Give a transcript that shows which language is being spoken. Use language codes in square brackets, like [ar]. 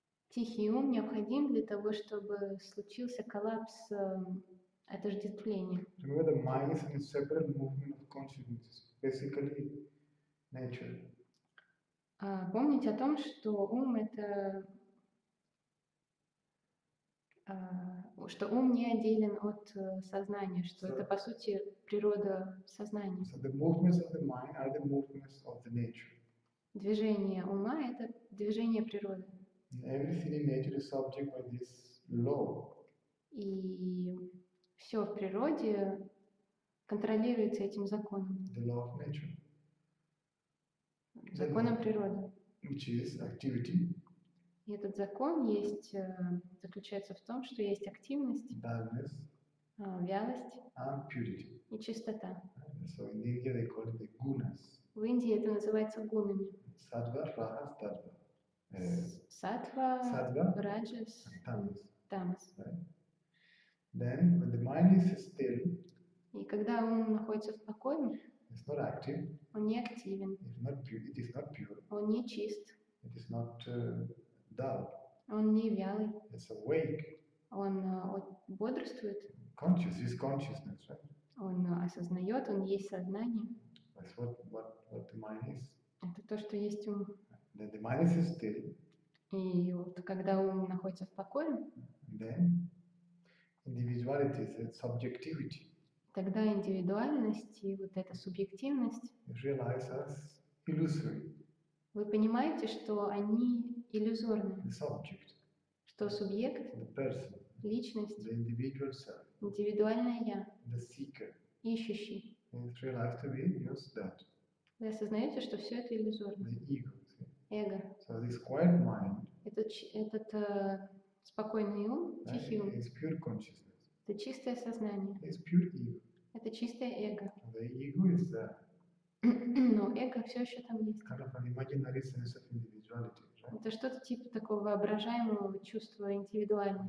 [ru] Тихий ум необходим для того, чтобы случился коллапс отождествления. [en] Remember, the mind is a separate movement of consciousness, basically nature. [ru] Помните о том, что ум это что ум не отделен от сознания, что это по сути природа сознания. [en] So the movements of the mind are the movements of the nature. [ru] Движение ума это движение природы. [en] And everything in nature is subject by this law. [ru] И все в природе контролируется этим законом. [en] The law of nature. [ru] Законом природы. [en] Which is activity. [ru] И этот закон заключается в том, что есть активность, [en] Darkness, [ru] вялость [en] and purity. [ru] и чистота. [en] So in India they call it the gunas. [ru] В Индии это называется гунами. [en] Sattva, rajas, tattva. [ru] Саттва, раджас, тамас. [en] Right? Then when the mind is still, [ru] и когда ум находится в покое, [en] it's not active, [ru] он не активен, [en] it is not pure, [ru] он не чист, [en] it is not dull, [ru] он не вялый, [en] it's awake, [ru] он бодрствует, [en] is consciousness, right? [ru] Он осознает, он есть сознание. [en] That's what the mind is. [ru] Это то, что есть ум. [en] Then the mind is still. [ru] И вот когда ум находится в покое, [en] then individuality is subjectivity. [ru] Тогда индивидуальность и вот эта субъективность [en] realize as illusory. [ru] Вы понимаете, что они иллюзорны. [en] The subject, [ru] Что субъект, [en] the person, [ru] личность, [en] the individual self, [ru] индивидуальное я, [en] the seeker, [ru] ищущий. [en] is realized to be just that. [ru] Вы осознаете, что все это иллюзорно. [en] The ego. [ru] Эго. [en] So this quiet mind, [ru] этот спокойный ум, тихий ум, [en] is pure consciousness. [ru] это чистое сознание. [en] It's pure ego. [ru] Это чистое эго. [en] The ego is there. [ru] Но эго все еще там есть. [en] Kind of an imaginary sense of individuality. Right? [ru] Это что-то типа такого воображаемого чувства индивидуальности.